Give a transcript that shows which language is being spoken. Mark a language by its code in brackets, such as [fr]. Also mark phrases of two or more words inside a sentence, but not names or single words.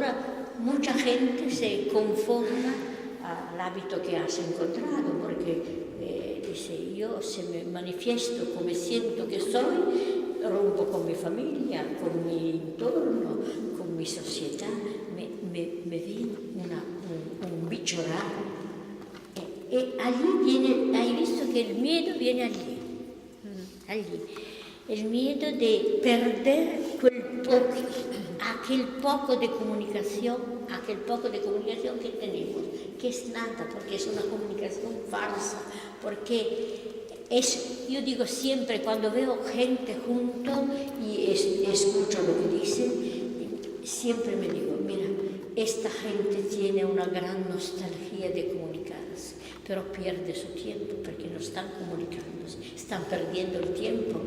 [es] Allora mucha gente se conforma al hábito que has encontrado, porque dice, yo se me manifiesto como siento que soy, rompo con mi familia, con mi entorno, con mi società, me ven un bicho raro. E allí viene, [it] hai visto che il [es] miedo viene allí. El miedo de perder aquel poco de comunicación que tenemos, que es nada, porque es una comunicación falsa, porque yo digo siempre, cuando veo gente junto y escucho lo que dicen, siempre me digo, mira, esta gente tiene una gran nostalgia de comunicarse, pero pierde su tiempo porque no están comunicándose, están perdiendo el tiempo.